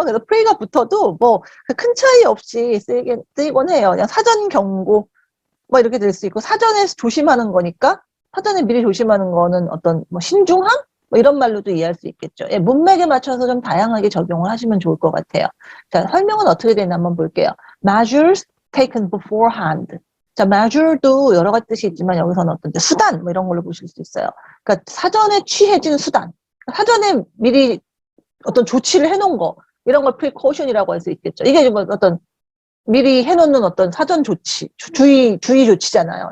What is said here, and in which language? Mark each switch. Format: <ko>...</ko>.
<ko>그래서 프레이가 붙어도 뭐 큰 차이 없이 쓰이곤 해요. 그냥 사전 경고 뭐 이렇게 될 수 있고 사전에 조심하는 거니까 사전에 미리 조심하는 거는 어떤 뭐 신중함? 뭐 이런 말로도 이해할 수 있겠죠. 예, 문맥에 맞춰서 좀 다양하게 적용을 하시면 좋을 것 같아요. 자, 설명은 어떻게 되나 한번 볼게요.</ko> <en>Measures taken beforehand.</en> <ko>자, measure도 여러 가지 뜻이 있지만 여기서는 어떤 수단 뭐 이런 걸로 보실 수 있어요. 그러니까 사전에 취해진 수단. 사전에 미리 어떤 조치를 해놓은 거 이런 걸 precaution이라고 할 수 있겠죠. 이게 뭐 어떤 미리 해놓는 어떤 사전 조치, 주의 조치잖아요.</ko>